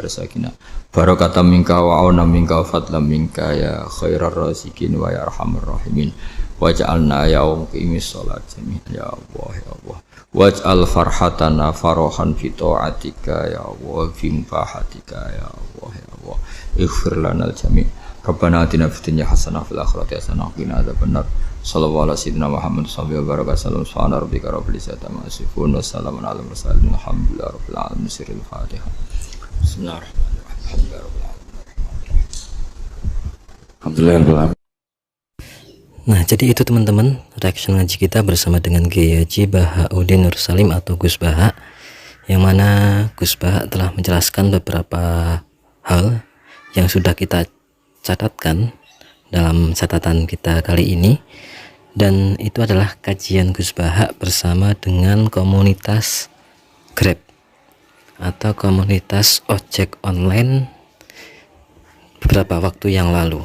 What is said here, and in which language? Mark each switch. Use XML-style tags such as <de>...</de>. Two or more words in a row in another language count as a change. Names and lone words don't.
<ar>ارزقنا بركة منك وعونا منك وفضلا منك يا خير الرازقين ويا أرحم الراحمين واجعلنا يا مقيمي الصلاة جميعا يا الله يا الله واجعل فرحتنا فرحا في طاعتك يا الله في مباهاتك يا الله يا الله اغفر لنا الجميع ربنا آتنا في الدنيا حسنة وفي الآخرة حسنة وقنا عذاب النار. صلى الله عليه سيدنا محمد صلى الله عليه وسلم. سبحان ربك رب العزة عما يصفون وسلام على المرسلين. الحمد لله رب العالمين. سر الفاتحة. بسم الله الرحمن الرحيم. Alhamdulillah.</ar> <id>Nah, jadi itu teman-teman reaction ngaji kita bersama dengan Kiai Haji Bahauddin Nur Salim atau Gus Baha, yang mana Gus Baha telah menjelaskan beberapa hal yang sudah kita catatkan dalam catatan kita kali ini, dan itu adalah kajian Gus Baha bersama dengan komunitas Grab atau komunitas ojek online beberapa waktu yang lalu.</id>